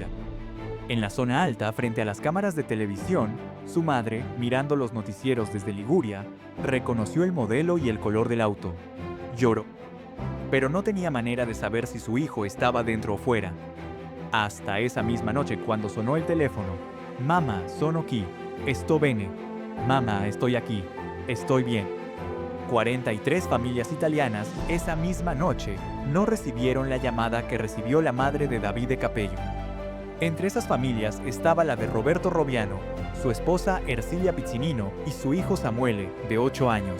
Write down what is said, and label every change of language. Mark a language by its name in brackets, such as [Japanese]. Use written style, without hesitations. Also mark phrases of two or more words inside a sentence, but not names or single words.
[Spanish] En la zona alta, frente a las cámaras de televisión, su madre, mirando los noticieros desde Liguria, reconoció el modelo y el color del auto. Lloró. Pero no tenía manera de saber si su hijo estaba dentro o fuera. Hasta esa misma noche, cuando sonó el teléfono. [Italian] «Mamma, sono qui. Sto bene. [Spanish] Mamá, estoy aquí. Estoy bien». 43 familias italianas esa misma noche no recibieron la llamada que recibió la madre de Davide Capello. Entre esas familias estaba la de Roberto Robiano, su esposa Ercilia Piccinino y su hijo Samuele, de 8 años.